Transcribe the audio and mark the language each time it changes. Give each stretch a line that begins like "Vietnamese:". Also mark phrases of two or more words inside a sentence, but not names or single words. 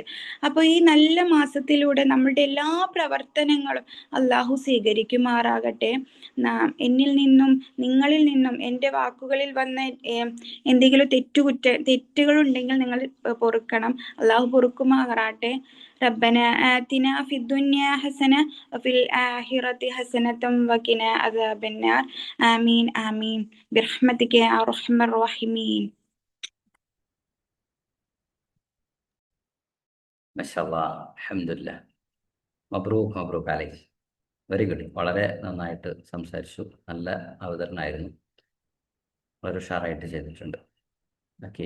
Malayalam: അപ്പോൾ ഈ നല്ല മാസത്തിലൂടെ നമ്മളുടെ എല്ലാ പ്രവർത്തനങ്ങളും അള്ളാഹു സ്വീകരിക്കുമാറാകട്ടെ. എന്നിൽ നിന്നും നിങ്ങളിൽ നിന്നും എൻ്റെ വാക്കുകളിൽ വന്ന എന്തെങ്കിലും തെറ്റുകളുണ്ടെങ്കിൽ നിങ്ങൾ പൊറുക്കണം. അള്ളാഹു പൊറുക്കുമാറാട്ടെ.
Arabic: ربنا آتنا في الدنيا حسنة وفي الآخرة حسنة وقنا عذاب النار آمين آمين برحمتك يا أرحم الراحمين. ما شاء الله، الحمد لله. مبروك عليه.
English: very good.
Malayalam: വളരെ നന്നായിട്ട് സംസാരിച്ചു. നല്ല അവതരണമായിരുന്നു. വളരെ ഉഷാറായിട്ട് ചെയ്തിട്ടുണ്ട്. ഓക്കെ.